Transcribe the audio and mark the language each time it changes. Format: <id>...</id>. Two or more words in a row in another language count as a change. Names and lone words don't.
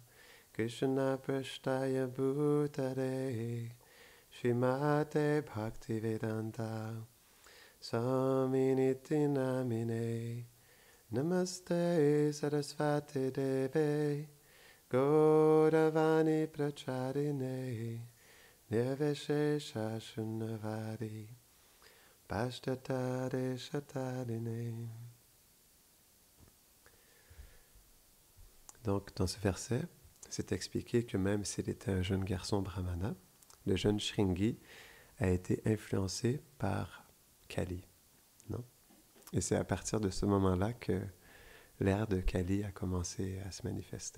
<sa>Krishna Prashtaya Bhutare, Srimate Bhaktivedanta, Swaminiti Namine, Namaste Sarasvati Deve Gauravani Pracharine Nirvishesha Shunnavari Pashtatare Shatarine.</sa> <fr>Donc, dans ce verset, c'est expliqué que même s'il était un jeune garçon brahmana, le jeune Shringi a été influencé par Kali. Non? Et c'est à partir de ce moment-là que l'ère de Kali a commencé à se manifester.</fr>